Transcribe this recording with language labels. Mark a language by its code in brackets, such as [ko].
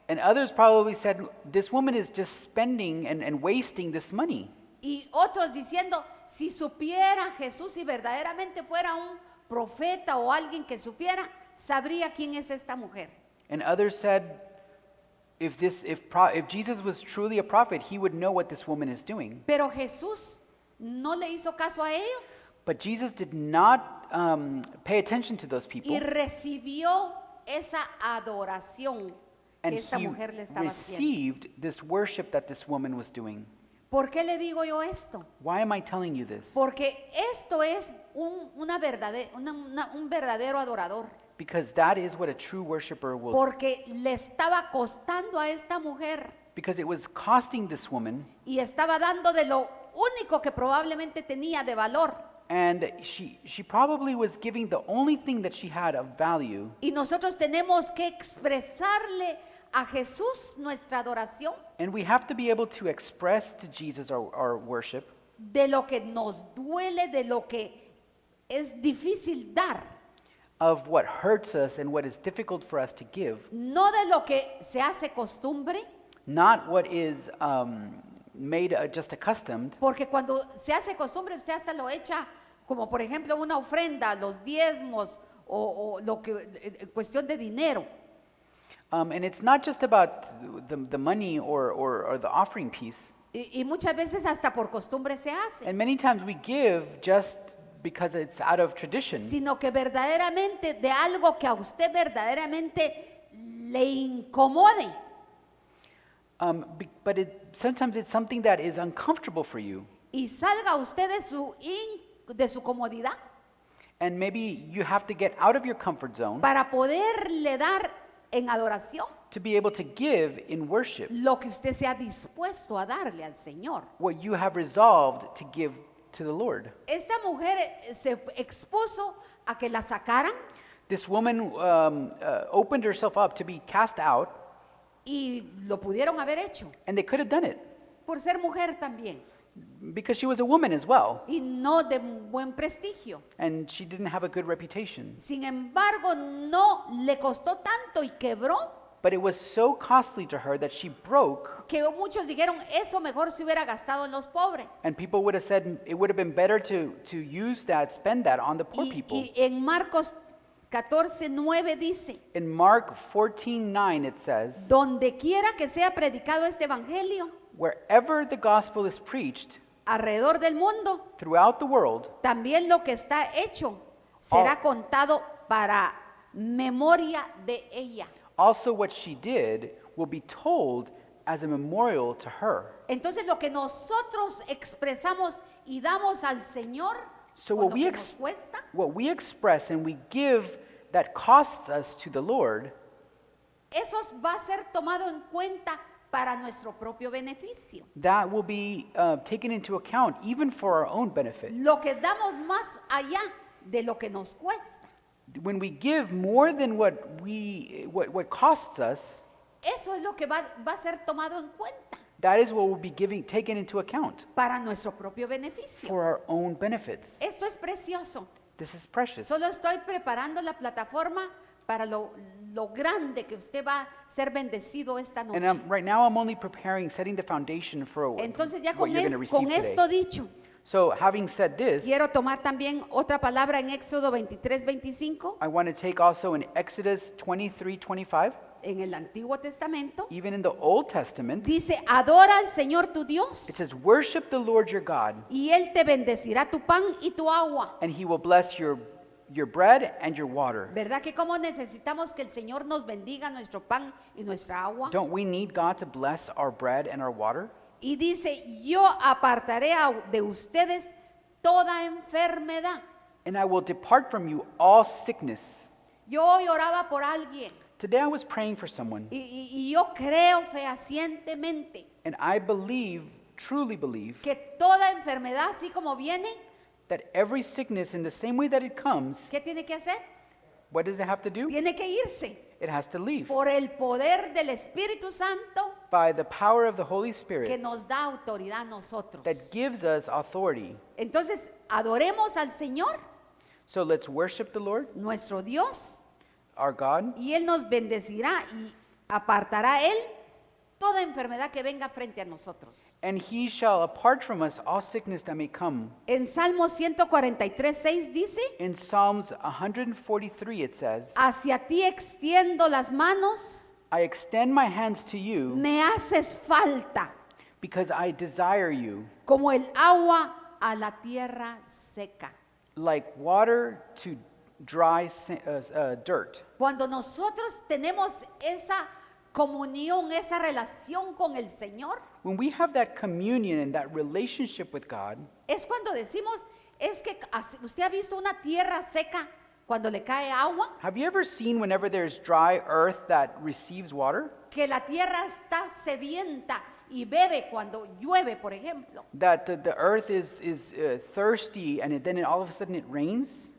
[en] And others probably said, this woman is just spending and wasting this money. [es] Y otros diciendo, si supiera Jesús, si verdaderamente fuera un profeta o alguien que supiera, sabría quién es esta mujer. [en] And others said, if Jesus was truly a prophet, he would know what this woman is doing. [es] Pero Jesús no le hizo caso a ellos. [en] But Jesus did not pay attention to those [es] y [en] people, [es] recibió esa adoración [en] and [es] que esta [en] he [es] mujer le estaba haciendo. [en] received this worship that this woman was doing. [es] ¿Por qué le digo yo esto? [en] Why am I telling you this? [es] Porque esto es un verdadero adorador. [en] Because that is what a true worshiper will. [es] Porque le estaba costando a esta mujer [en] Because it was costing this woman, [es] y estaba dando de lo único que probablemente tenía de valor. [en] and she probably was giving the only thing that she had of value. [es] Y nosotros tenemos que expresarle a Jesús nuestra adoración [en] And we have to be able to express to Jesus our worship [es] de lo que nos duele, de lo que es difícil dar, [en] of what hurts us and what is difficult for us to give, [es] no de lo que se hace costumbre, [en] not what is made just accustomed. [es] porque cuando se hace costumbre usted hasta lo echa, como por ejemplo una ofrenda, los diezmos o lo que cuestión de dinero. [en] And it's not just about the money or the offering piece. [es] Y muchas veces hasta por costumbre se hace, [en] And many times we give just because it's out of tradition, [es] sino que verdaderamente de algo que a usted verdaderamente le incomode. [en] but sometimes it's something that is uncomfortable for you. [es] Y salga usted de su comodidad [en] And maybe you have to get out of your comfort zone [es] para poderle dar en adoración [en] to be able to give in worship [es] lo que usted se ha dispuesto a darle al Señor. [en] what you have resolved to give to the Lord. [es] Esta mujer se expuso a que la sacaran [en] This woman opened herself up to be cast out, [es] y lo pudieron haber hecho [en] and they could have done it [es] por ser mujer también [en] because she was a woman as well, [es] y no de buen prestigio. [en] and she didn't have a good reputation. [es] Sin embargo, no le costó tanto y quebró [en] But it was so costly to her that she broke, [es] que muchos dijeron, eso mejor se hubiera gastado en los pobres. [en] and people would have said it would have been better to use that, spend that on the poor people. [es] Y en Marcos 14:9 dice, [en] In Mark 14:9 it says, [es] donde quiera que sea predicado este evangelio [en] wherever the gospel is preached [es] alrededor del mundo, [en] throughout the world, [es] también lo que está hecho será contado para memoria de ella. [en] also what she did will be told as a memorial to her. [es] Entonces lo que nosotros expresamos y damos al Señor, [en] So [es] con [en] what [es] lo [en] we, [es] que [en] ex- [es] nos cuesta, [en] what we express and we give that costs us to the Lord, [es] eso va a ser tomado en cuenta para nuestro propio beneficio. [en] that will be taken into account even for our own benefit. [es] Lo que damos más allá de lo que nos cuesta. [en] When we give more than what costs us, [es] Eso es lo que va a ser tomado en cuenta [en] that is what will be taken into account [es] para nuestro propio beneficio. [en] for our own benefits. [es] Esto es precioso. [en] This is precious. [es] Solo estoy preparando la plataforma para lo grande que usted va a ser bendecido esta noche. [en] And right now I'm only preparing, setting the foundation for [es] Entonces ya [en] what you're going to receive [es] con [en] today. [es] esto dicho, [en] So having said this, [es] quiero tomar también otra palabra en Éxodo 23:25, [en] I want to take also in Exodus 23:25, [es] en el Antiguo Testamento. [en] even in the Old Testament, [es] Dice, adora al Señor tu Dios [en] it says, worship the Lord your God, [es] y Él te bendecirá tu pan y tu agua. [en] and he will bless your bread and your water. [es] ¿Verdad que cómo necesitamos que el Señor nos bendiga nuestro pan y nuestra agua? [en] Don't we need God to bless our bread and our water? [es] Y dice, yo apartaré de ustedes toda enfermedad. [en] And I will depart from you all sickness. [es] Yo hoy oraba por alguien [en] Today I was praying for someone, [es] y yo creo fehacientemente [en] and I truly believe, [es] que toda enfermedad, así como viene, [en] that every sickness, in the same way that it comes, [es] ¿qué tiene que hacer? [en] what does it have to do? [es] Tiene que irse [en] It has to leave. [es] por el poder del Espíritu Santo [en] By the power of the Holy [es] que [en] Spirit [es] nos da autoridad a nosotros. [en] that gives us authority. [es] Entonces, adoremos al Señor, [en] So let's worship the Lord, [es] nuestro Dios, [en] our God, [es] y Él nos bendecirá y apartará Él toda enfermedad que venga frente a nosotros. [en] and he shall apart from us all sickness that may come. [es] En Salmo 143:6 dice, [en] In Psalms 143 it says, [es] hacia ti extiendo las manos, [en] I extend my hands to you [es] me haces falta, [en] because I desire you, [es] como el agua a la tierra seca. [en] like water to dry dirt. [es] Cuando nosotros tenemos esa comunión, esa relación con el Señor, [en] When we have that communion and that relationship with God, [es] es cuando decimos, es que usted ha visto una tierra seca cuando le cae agua, [en] have you ever seen whenever there's dry earth that receives water, [es] que la tierra está sedienta y bebe cuando llueve, por ejemplo. [en] that the earth is thirsty and then all of a sudden it rains?